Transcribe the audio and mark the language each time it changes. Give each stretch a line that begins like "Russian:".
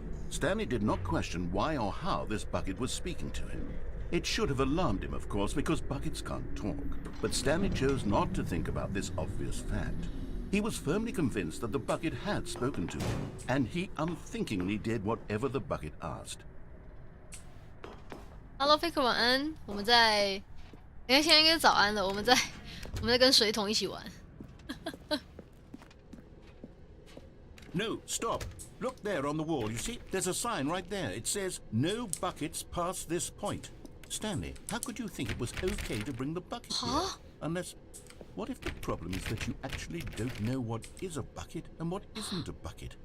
English: Stanley did not question why or how this bucket was speaking to him. It should have alarmed him, of course, because buckets can't talk. But Stanley chose not to think about this obvious fact. He was firmly convinced that the bucket had spoken to him, and he unthinkingly did whatever the bucket asked.
Chinese: Hello Faker 晚安，我们在，你看现在应该是早安了，我们在跟水桶一起玩。
English: No, stop. Look there on the wall. You see? There's a sign right there. It says, "No buckets past this point." Stanley, how could you think it was okay to bring the bucket here? Unless... What if the problem is that you actually don't know what is a bucket and what isn't a bucket?